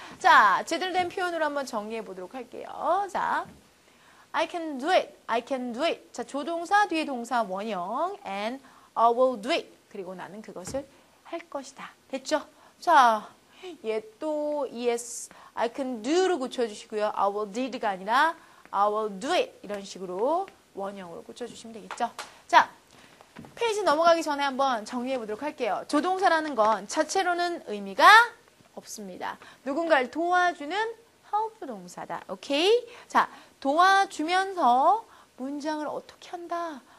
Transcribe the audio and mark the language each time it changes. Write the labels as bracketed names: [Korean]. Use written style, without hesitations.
[Korean] 자, 제대로 된 표현으로 한번 정리해 보도록 할게요. 자, [English] I can do it. I can do it. [Korean] 자, 조동사 뒤에 동사 원형 [English] and I will do it. [Korean] 그리고 나는 그것을 할 것이다. 됐죠? 자, 얘 또 [English] yes, I can do [Korean] 로 고쳐주시고요. [English] I will did가 [Korean] 아니라 [English] I will do it. [Korean] 이런 식으로 원형으로 고쳐주시면 되겠죠? 자, 페이지 넘어가기 전에 한번 정리해 보도록 할게요. 조동사라는 건 자체로는 의미가 없습니다. 누군가를 도와주는 help 동사다. 오케이? 자, 도와주면서 문장을 어떻게 한다?